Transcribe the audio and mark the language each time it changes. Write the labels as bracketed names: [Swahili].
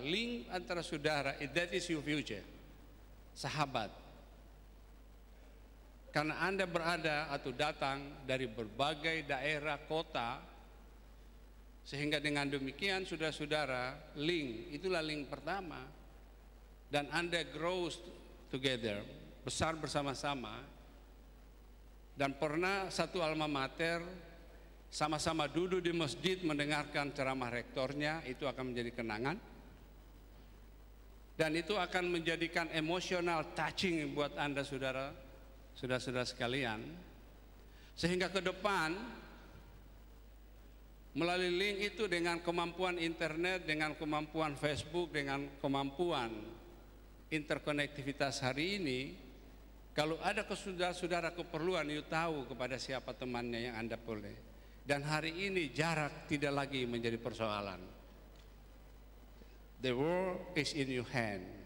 [English] Link [Indonesian] antara saudara, [English] that is your future. [Indonesian] Sahabat. Karena Anda berada atau datang dari berbagai daerah, kota, sehingga dengan demikian saudara-saudara, link, itulah link pertama. Dan Anda [English] grows together, [Indonesian] besar bersama-sama. Dan pernah satu alma mater sama-sama duduk di masjid mendengarkan ceramah rektornya, itu akan menjadi kenangan. Dan itu akan menjadikan emosional touching buat Anda saudara-saudara sekalian. Sehingga ke depan melalui link itu, dengan kemampuan internet, dengan kemampuan Facebook, dengan kemampuan interkonektivitas hari ini, kalau ada saudara-saudara keperluan, you tahu kepada siapa temannya yang Anda boleh. Dan hari ini jarak tidak lagi menjadi persoalan. [English] The world is in your hand.